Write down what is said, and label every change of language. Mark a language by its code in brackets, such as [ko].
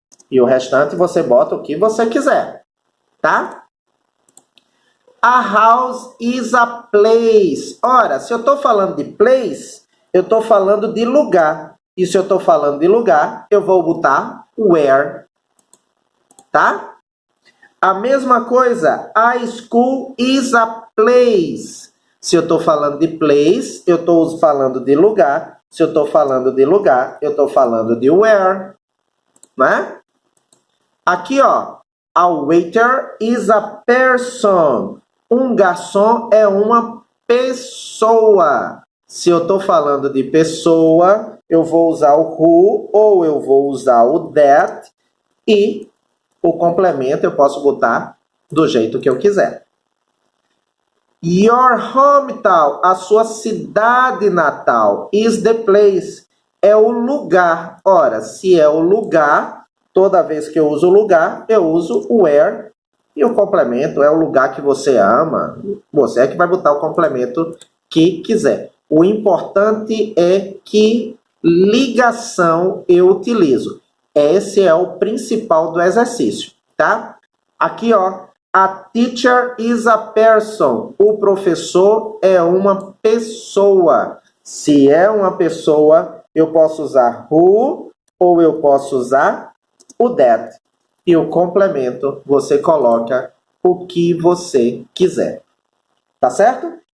[pt] E o restante você bota o que você quiser, tá? [en] A house is a place. [pt] Ora, se eu estou falando de place, eu estou falando de lugar. E se eu estou falando de lugar, eu vou botar where. Tá? A mesma coisa, [en] a school is a place. [pt] Se eu estou falando de place, eu estou falando de lugar. Se eu estou falando de lugar, eu estou falando de where. Né? Aqui, ó. [en] A waiter is a person. [pt] Um garçom é uma pessoa. Se eu estou falando de pessoa, eu vou usar o who ou eu vou usar o that. E o complemento eu posso botar do jeito que eu quiser. [en] Your hometown, [pt] a sua cidade natal, [en] is the place, [pt] é o lugar. Ora, se é o lugar, toda vez que eu uso lugar, eu uso where. E o complemento é o lugar que você ama. Você é que vai botar o complemento que quiser. O importante é que ligação eu utilizo. Esse é o principal do exercício, tá? Aqui, ó, [en] a teacher is a person. [pt] O professor é uma pessoa. Se é uma pessoa, eu posso usar who ou eu posso usar o that. E o complemento, você coloca o que você quiser. Tá certo?